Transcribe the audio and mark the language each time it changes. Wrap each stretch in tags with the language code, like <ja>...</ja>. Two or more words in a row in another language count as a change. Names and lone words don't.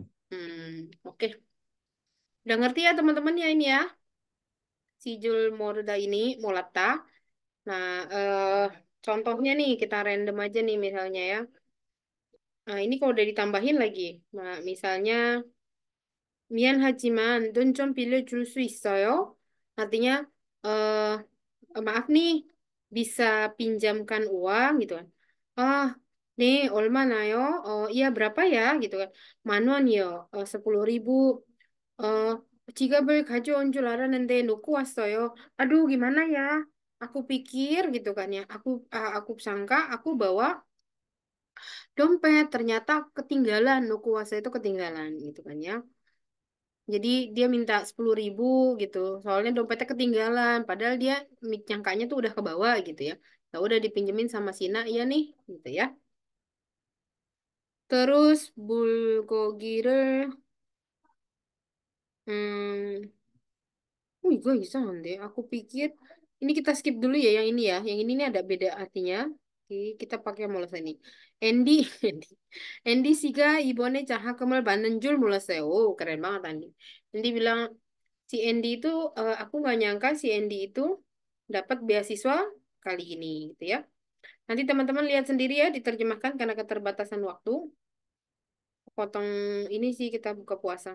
<id>Oke. Udah ngerti ya teman-teman ya ini ya? Si Jul Morda ini, Molata. Nah, contohnya nih kita random aja nih misalnya ya. Nah, ini kalau udah ditambahin lagi. Nah, misalnya</id> <ko>미안하지만 돈 좀 빌려줄 수 있어요?</ko> <id>Artinya maaf nih bisa pinjamkan uang gitu kan. Ah, nih 얼마나요? Iya berapa ya gitu kan.</id> <ko>만 원이요. 10.000. 어, 지갑을 가져온 줄 알았는데 놓고 왔어요.</ko> <id>Aduh gimana ya? Aku pikir gitu kan ya. Aku sangka aku bawa dompet, ternyata ketinggalan.</id> <ko>놓고 왔어요</ko> <id>itu ketinggalan gitu kan ya. Jadi dia minta 10.000 gitu. Soalnya dompetnya ketinggalan. Padahal dia nyangkanya tuh udah ke bawah gitu ya. Ya udah dipinjemin sama Sina, iya nih gitu ya. Terus bulgogi를 hmm, oh iya deh. Aku pikir ini kita skip dulu ya yang ini ya. Yang ini nih ada beda artinya. Oke, kita pakai mulai ini.</id> <ko>Andy, Andy, Andy 씨가 이번에 장학금을 받는 줄 몰랐어요.</ko> <id>Keren banget Andy. Andy bilang si Andy itu aku nggak nyangka si Andy itu dapat beasiswa kali ini gitu ya. Nanti teman-teman lihat sendiri ya diterjemahkan karena keterbatasan waktu. Potong ini sih kita buka puasa.</id>